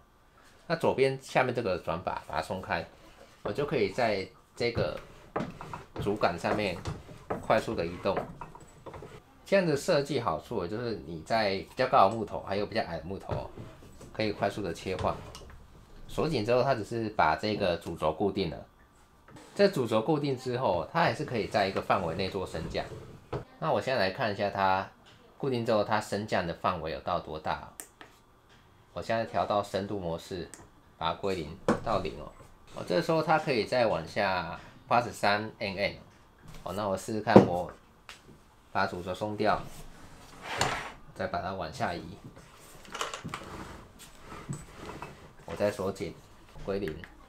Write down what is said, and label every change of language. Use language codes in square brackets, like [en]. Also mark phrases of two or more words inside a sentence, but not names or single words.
[zh] 那左邊下面這個轉把，把它鬆開，我就可以在這個主桿上面快速的移動。這樣的設計好處就是你在比較高的木頭，還有比較矮的木頭，可以快速的切換。鎖緊之後，它只是把這個主軸固定了。這主軸固定之後，它還是可以在一個範圍內做升降。那我現在來看一下它固定之後，它升降的範圍有到多大？我現在調到深度模式，把它歸零到0哦。這時候它可以再往下83 mm。那我試試看，我把主軸鬆掉，再把它往下移，我再鎖緊，歸零。